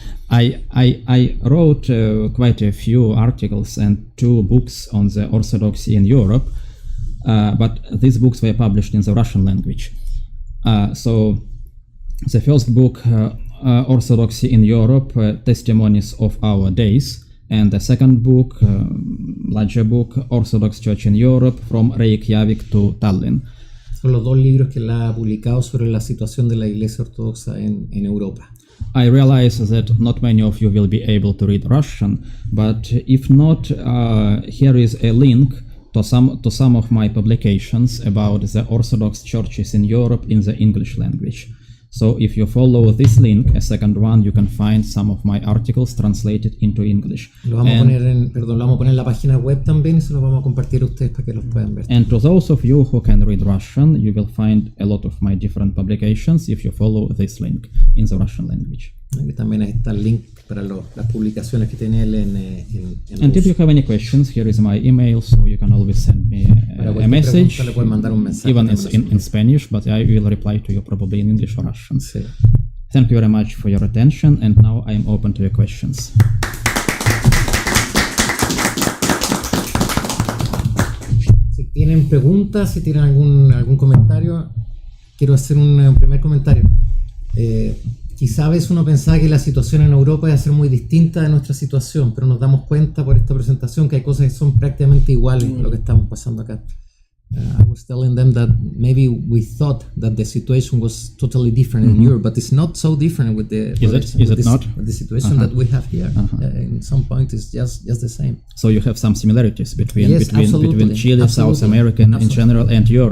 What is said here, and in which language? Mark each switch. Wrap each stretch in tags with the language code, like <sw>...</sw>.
<en>I wrote quite a few articles and 2 books on the Orthodoxy in Europe, but these books were published in the Russian language. So the first book, Orthodoxy in Europe, Testimonies of Our Days, and the second book, larger book, Orthodox Church in Europe, from Reykjavik to Tallinn.</en> <es>Son los 2 libros que él ha publicado sobre la situación de la Iglesia Ortodoxa en Europa.</es> <en>I realize that not many of you will be able to read Russian, but if not, here is a link to some of my publications about the Orthodox churches in Europe in the English language. So if you follow this link, a second one, you can find some of my articles translated into English.</en> <es>Lo vamos a poner en la página web también, y se lo vamos a compartir a ustedes para que los puedan ver.</es> <en>And to those of you who can read Russian, you will find a lot of my different publications if you follow this link in the Russian language.</en> <es>Aquí también está el link para las publicaciones que tiene él en</es> <en>And if you have any questions, here is my email, so you can always send me a message,</en> <es>le pueden mandar un mensaje</es> <en>even in Spanish, but I will reply to you probably in English or Russian.</en> <es>Sí.</es> <en>Thank you very much for your attention, and now I am open to your questions.</en> <es>Si tienen preguntas, si tienen algún comentario, quiero hacer un primer comentario. Quizá a veces uno pensaba que la situación en Europa iba a ser muy distinta de nuestra situación, pero nos damos cuenta por esta presentación que hay cosas que son prácticamente iguales a lo que estamos pasando acá.</es> <en>I was telling them that maybe we thought that the situation was totally different in Europe, but it's not so different with the with the situation that we have here. In some point, it's just the same. So you have some similarities between absolutely. Chile, Absolutely. South America in general, and Europe.</en>